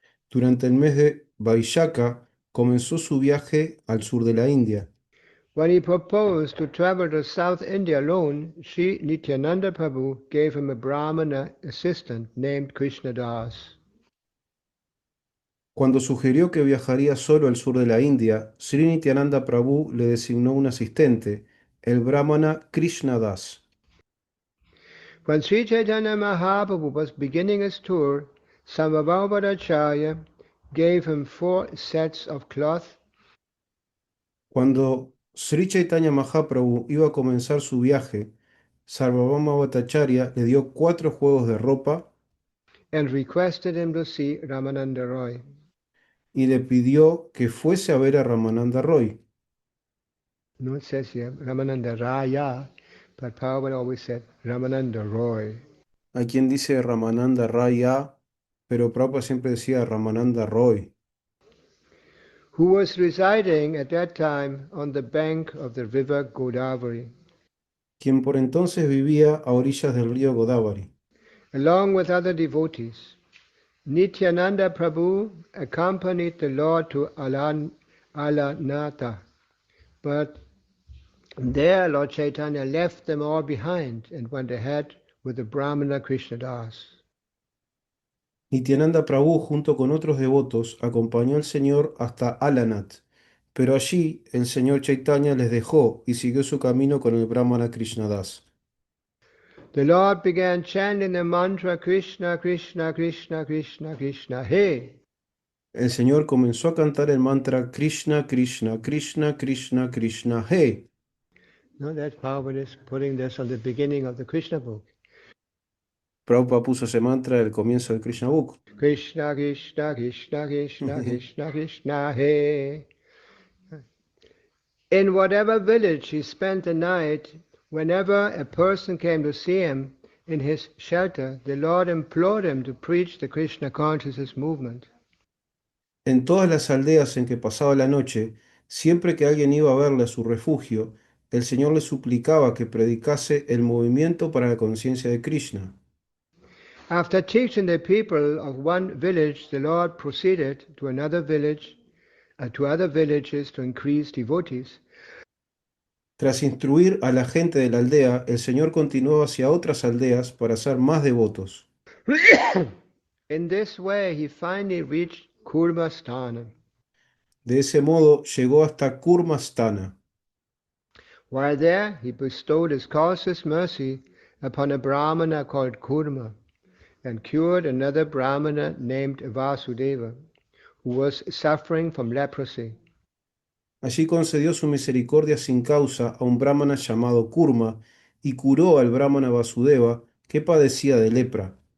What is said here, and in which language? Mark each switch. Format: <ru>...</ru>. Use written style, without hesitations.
<es>Durante el mes de Vaishaka comenzó su viaje al sur de la India.</es> <en>When he proposed to travel to South India alone, Sri Nityananda Prabhu gave him a Brahmana assistant named Krishnadas.</en> <es>Cuando sugirió que viajaría solo al sur de la India, Sri Nityananda Prabhu le designó un asistente, el brahmana Krishna Das.</es> <en>When Sri Chaitanya Mahaprabhu was beginning his tour, Sarvabhauma Bhattacharya gave him 4 sets of cloth.</en> <es>Cuando Sri Chaitanya Mahaprabhu iba a comenzar su viaje, Sarvabhauma Bhattacharya le dio 4 juegos de ropa</es> <en>And requested him to see Ramananda Roy.</en> <es>y le pidió que fuese a ver a Ramananda Roy.</es> <en>No, it says here Ramananda Raya, but Prabhupada always said Ramananda Roy.</en> <es>Hay quien dice Ramananda Raya, pero Prabhupada siempre decía Ramananda Roy,</es> <en>Who was residing at that time on the bank of the river Godavari,</en> <es>quien por entonces vivía a orillas del río Godavari.</es> <en>along with other devotees. Nityananda Prabhu accompanied the Lord to Alanatha, but there Lord Chaitanya left them all behind and went ahead with the Brahmana Krishnadas.</en> <es>Nityananda Prabhu, junto con otros devotos, acompañó al Señor hasta Alanat, pero allí el Señor Chaitanya les dejó y siguió su camino con el Brahmana Krishnadas.</es> <en>The Lord began chanting the mantra Krishna, Krishna, Krishna, Krishna, Krishna, Hey.</en> <es>El Señor comenzó a cantar el mantra Krishna, Krishna, Krishna, Krishna, Krishna, He.</es> <en>No, that's Prabhupada is putting this on the beginning of the Krishna book.</en> <es>Prabhupada puso ese mantra al comienzo del Krishna Book.</es> <sa>Krishna, Krishna, Krishna, Krishna, Krishna, Krishna, He.</sa> <en>In whatever village he spent the night, whenever a person came to see him in his shelter, the Lord implored him to preach the Krishna consciousness movement.</en> <es>En todas las aldeas en que pasaba la noche, siempre que alguien iba a verle a su refugio, el Señor le suplicaba que predicase el movimiento para la conciencia de Krishna.</es> <en>After teaching the people of one village, the Lord proceeded to another village, to other villages to increase devotees.</en> <es>Tras instruir a la gente de la aldea, el Señor continuó hacia otras aldeas para hacer más devotos.</es> <en>In this way, he finally reached Kurmasthana.</en> <es>De ese modo llegó hasta Kurmasthana.</es> <en>While there, he bestowed his causeless mercy upon a Brahmana called Kurma and cured another Brahmana named Vasudeva, who was suffering from leprosy.</en> <es>Allí concedió su misericordia sin causa a un brahmana llamado Kurma y curó al brahmana Vasudeva que padecía de lepra.</es>